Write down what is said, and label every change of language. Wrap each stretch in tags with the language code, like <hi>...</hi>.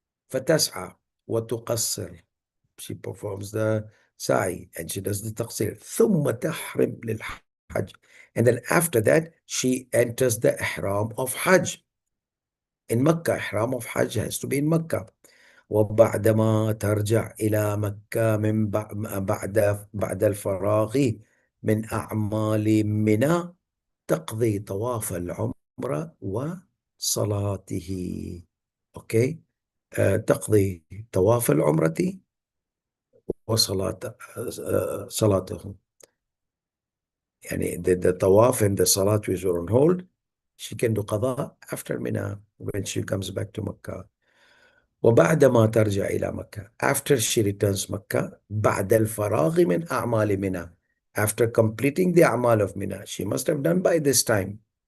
<ar>فَتَسْعَى وَتُقَصِّرُ.</ar> <en>She performs the sa'i and she does the taqsir.</en> <ar>ثُمَّ تَحْرِمْ لِلْحَجِّ.</ar> <en>And then after that, she enters the ihram of Hajj. In Mecca, ihram of Hajj has to be in Mecca.</en> <ar>وبعدما ترجع إلى مكة من بعد الفراغ من أعمال منى تقضي طواف العمرة وصلاته.</ar> <en>Okay.</en> <ar>تقضي طواف العمرة وصلاته.</ar> <en>يعني the tawaf and the salat which were on hold, she can do qada after Mina when she comes back to Makkah.</en> <ar>وبعدما ترجع إلى مكة,</ar> <en>after she returns Makkah,</en> <ar>بعد الفراغ من أعمال منى,</ar> <en>after completing the أعمال of Mina, she must have done by this time.</en>